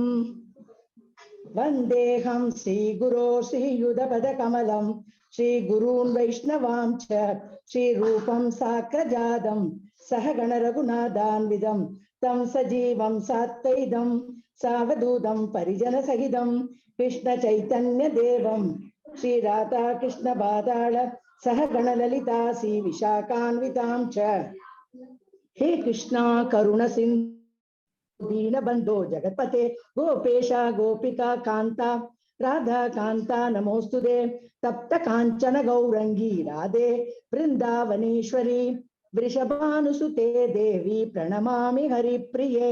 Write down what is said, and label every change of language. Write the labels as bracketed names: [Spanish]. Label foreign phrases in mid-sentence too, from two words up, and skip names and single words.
[Sanskrit] वन्देहं श्री गुरो श्रीयुतपद कमलं श्री गुरून् वैष्णवां च श्री रूपं साग्रजातं सहगण रघुनाथान्वितं तं सजीवं साद्वैतं सावधूतं परिजन सहितं कृष्ण चैतन्य देवं श्री राधा कृष्ण पादान् सहगण ललिता श्री विशाखान्वितां च. हे कृष्णा करुण सिन्धु दीनबंधो जगत्पते गोपेशा गोपिका कांता राधा कांता नमोस्तुते. तप्त कांचन गौरंगी राधे वृंदावनेश्वरी वृषभानुसुते देवी प्रणमामि हरिप्रिये.